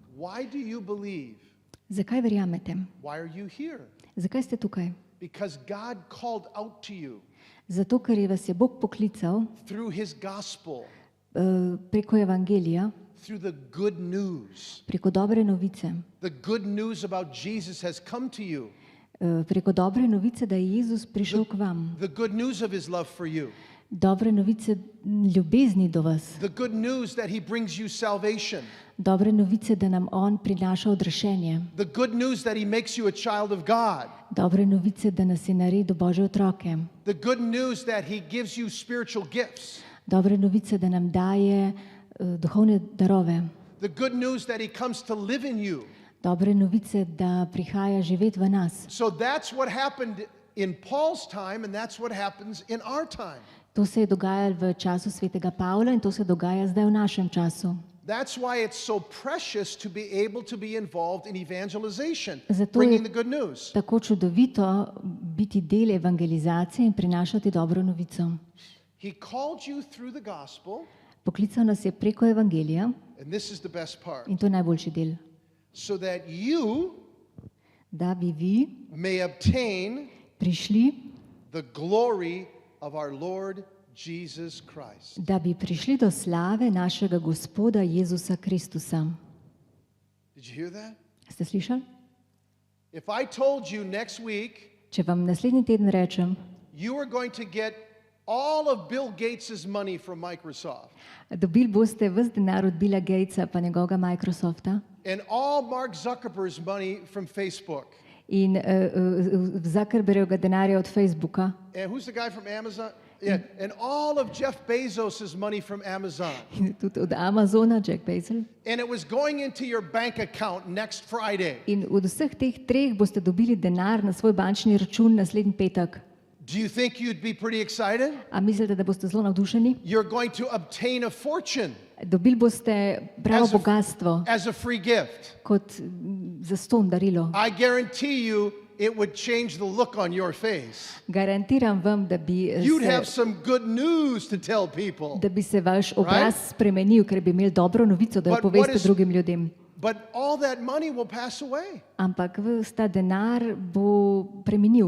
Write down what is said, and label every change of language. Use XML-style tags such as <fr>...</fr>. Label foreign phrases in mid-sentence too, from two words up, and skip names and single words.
<en>Why do you believe?</en> <sl>Zakaj verjamete?</sl> <en>Why are you here?</en> <sl>Zakaj ste tukaj?</sl> <en>Because God called out to you</en> <sl>Zato, ker vas je Bog poklical</sl> <en>through his gospel,</en> <sl>preko evangelija,</sl> <en>through the good news.</en> <sl>preko dobre novice.</sl> <en>The good news about Jesus has come to you.</en> <sl>Preko dobre novice, da je Jezus prišel k vam.</sl> <en>The good news of his love for you.</en> <sl>Dobre novice ljubezni do vas.</sl> <en>The good news that he brings you salvation.</en> <sl>Dobre novice, da nam on prinaša odrešenje.</sl> <en>The good news that he makes you a child of God.</en> <sl>Dobre novice, da nas je naredil Božje otroke.</sl> <en>The good news that he gives you spiritual gifts.</en> <sl>Dobre novice, da nam daje duhovne darove.</sl> <en>The good news that he comes to live in you.</en> <sl>Dobre novice, da prihaja živeti v nas.</sl> <en>So that's what happened in Paul's time, and that's what happens in our time.</en> <sl>To se je dogajalo v času svetega Pavla in to se dogaja zdaj v našem času.</sl> <en>That's why it's so precious to be able to be involved in evangelization,</en> <sl>Zato</sl> <en>bringing</en> <sl>je</sl> <en>the good news.</en> <sl>tako čudovito biti del evangelizacije in prinašati dobro novico.</sl> <en>He called you through the gospel,</en> <sl>Poklical nas je preko evangelija</sl> <en>and this is the best part,</en> <sl>in to je najboljši del,</sl> <en>so that you</en> <sl>da bi vi</sl> <en>may obtain</en> <sl>prišli,</sl> <en>the glory of our Lord Jesus Christ.</en> <sl>da bi prišli do slave našega Gospoda Jezusa Kristusa.</sl> <en>Did you hear that?</en> <sl>Ste slišali?</sl> <en>If I told you next week</en> <sl>Če vam naslednji teden rečem,</sl> <en>you are going to get all of Bill Gates' money from Microsoft</en> <sl>dobili boste ves denar od Billa Gatesa pa njegovega Microsofta</sl> <en>and all Mark Zuckerberg's money from Facebook.</en> <sl>in Zuckerbergovega denarja od Facebooka</sl> <en>And who's the guy from Amazon? Yeah, and all of Jeff Bezos' money from Amazon.</en> <sl>in tudi od Amazona, Jack Bezos.</sl> <en>And it was going into your bank account next Friday.</en> <sl>In od vseh teh treh boste dobili denar na svoj bančni račun naslednji petek.</sl> <en>Do you think you'd be pretty excited?</en> <sl>A mislite, da boste zelo navdušeni?</sl> <en>You're going to obtain a fortune</en> <sl>Dobili boste pravo bogastvo</sl> <en>as a free gift.</en> <sl>kot zastonj darilo.</sl> <en>I guarantee you it would change the look on your face.</en> <sl>Garantiram vam,</sl> <en>You'd have some good news to tell people.</en> <sl>da bi se vaš obraz spremenil, ker bi imeli dobro novico, da jo</sl> <en>But what</en> <sl>poveste</sl> <en>is-</en> <sl>drugim ljudem.</sl> <en>But all that money will pass away.</en> <sl>Ampak ves ta denar bo preminil,</sl>